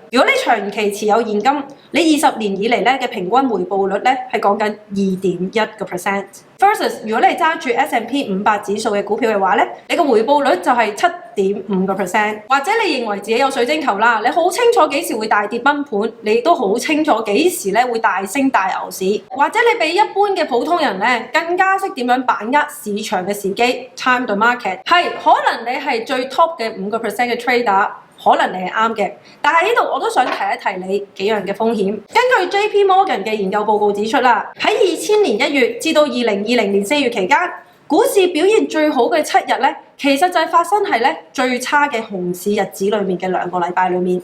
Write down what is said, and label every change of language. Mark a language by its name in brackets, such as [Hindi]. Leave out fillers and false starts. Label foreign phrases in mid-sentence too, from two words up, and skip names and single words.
[Cantonese] 如果你長期持有現金，你20年以嚟咧嘅平均回報率咧係講緊2.1%。versus 如果你揸住 S&P 500指數嘅股票嘅話咧，你個回報率就係7.5%。或者你認為自己有水晶球啦，你好清楚幾時會大跌崩盤，你亦都好清楚幾時咧會大升大牛市。或者你比一般嘅普通人咧更加識點樣把握市場嘅時機 ， [English] time the market。 [Cantonese] 係可能你係最 top 嘅5% 嘅 trader。可能你係啱嘅，但係呢度我都想提一提你幾樣嘅風險。根據 JP Morgan 嘅研究報告指出啦，喺2000年1月至到2020年4月期間， 股市表現最好嘅7日咧，其實就係發生喺咧最差嘅熊市日子裏面嘅2個禮拜裏面。